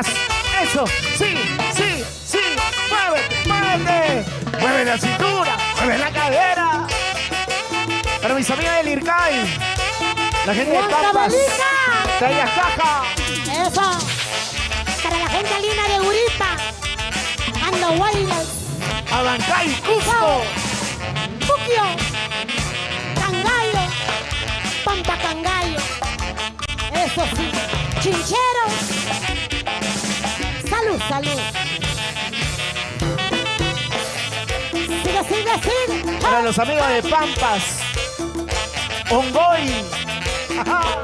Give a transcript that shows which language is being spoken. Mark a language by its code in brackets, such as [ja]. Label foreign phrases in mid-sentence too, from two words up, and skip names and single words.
[es] ¡Eso! ¡Sí, sí, sí! ¡Muévete, muévete! ¡Mueve la cintura! ¡Mueve la cadera! Para mis amigos del IRCAI, la gente de ¡Juan Pampas, Cabalita! Tallas Caja. Eso. Para la gente linda de Uripa. Ando Guaylas. Abancay, Cusco. Puquio. Cangallo. Pampa Cangallo. Eso sí. Chincheros. Salud, salud. Sigue, sigue, sigue. Para los amigos de Pampas, Ongoy. Ajá.